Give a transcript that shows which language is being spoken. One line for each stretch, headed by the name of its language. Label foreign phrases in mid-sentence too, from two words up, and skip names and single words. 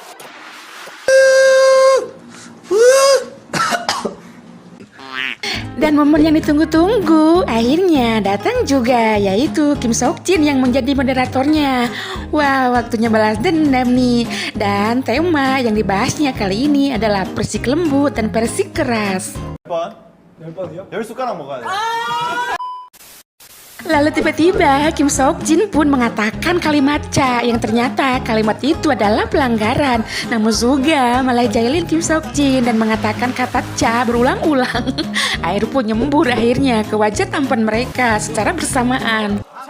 Indonesian: Dan momen yang ditunggu-tunggu akhirnya datang juga, yaitu Kim Seokjin yang menjadi moderatornya. Wah, waktunya balas dendam nih. Dan tema yang dibahasnya kali ini adalah persik lembut dan persik keras.
Korean: 10번이요? 10숟가락 먹어야 돼.
Indonesian: Lalu tiba-tiba Kim Seokjin pun mengatakan kalimat ca yang ternyata kalimat itu adalah pelanggaran. Namun Suga malah jahilin Kim Seokjin dan mengatakan kata ca berulang-ulang. Air pun nyembur akhirnya ke wajah tampan mereka secara bersamaan.